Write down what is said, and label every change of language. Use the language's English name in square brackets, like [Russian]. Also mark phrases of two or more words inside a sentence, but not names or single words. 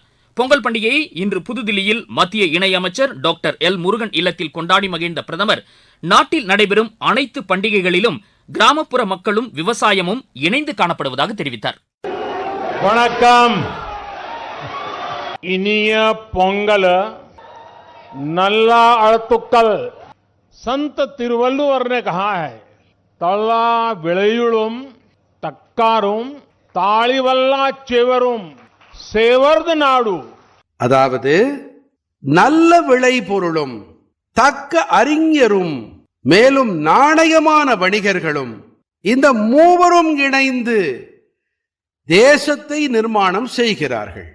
[Tamil] பொங்கல் பண்டிகையை இன்று புதுதில்லியில் மத்திய இணையமைச்சர் டாக்டர் எல் முருகன் இல்லத்தில் கொண்டாடி மகிழ்ந்த பிரதமர், நாட்டில் நடைபெறும் அனைத்து பண்டிகைகளிலும் கிராமப்புற மக்களும் விவசாயமும் இணைந்து காணப்படுவதாக தெரிவித்தார். வணக்கம். இனிய பொங்கல் நல்லா அழுத்துக்கள். [Hindi] संत तिरुवल्लुवर ने कहा है, [Tamil] தல்லா விளையுளும் தக்காரும் தாளிவல்லா செவரும் சேவர்து நாடு. அதாவது நல்ல விளைபொருளும் தக்க அறிஞரும் மேலும் நாணயமான வணிகர்களும் இந்த மூவரும் இணைந்து தேசத்தை நிர்மாணம் செய்கிறார்கள்.